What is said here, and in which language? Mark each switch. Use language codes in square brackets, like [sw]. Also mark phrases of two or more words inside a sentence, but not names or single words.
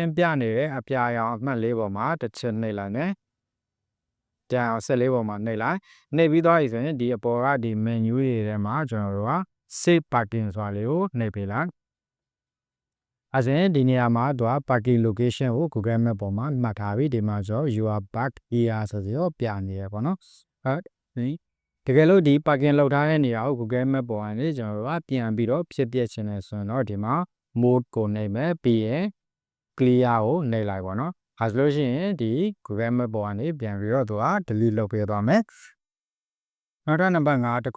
[my] ပြနေတဲ့အပြာရောင်အမှတ်လေးပေါ်မှာတစ်ချက်နှိပ်လိုက်မယ်ကြံအောင်ဆက်လေးပေါ်မှာနှိပ်လိုက်နှိပ်ပြီးသွားပြီဆိုရင်ဒီအပေါ်ကဒီ menu တွေထဲမှာကျွန်တော်တို့က [en] save parking [my] ဆိုတာလေးကိုနှိပ်ပေးလိုက်အဲ့ဒါဒီနေရာမှာသူက [en] parking location [my] ကို Google Map ပေါ်မှာမှတ် ထားပြီးဒီမှာဆို [en] you are back here [my] ဆိုပြီးတော့ပြနေရပေါ့နော်တကယ်လို့ဒီ parking လောက်ထားတဲ့နေရာကို Google Map ပေါ်ကနေကျွန်တော်တို့ကပြန်ပြီးတော့ဖြစ်ပြချင်တယ်ဆိုရင်တော့ဒီမှာ mode ကိုနှိပ် မယ်ပြီးရင် clear ကိုနှိပ်လိုက်ပါတော့။အဲဆိုလို့ရှိရင်ဒီ Google Map ပေါ်ကနေပြန်ပြီးတော့သူက delete လုပ်ပေးသွားမယ်။နောက်ထပ်နံပါတ်5တစ်ခု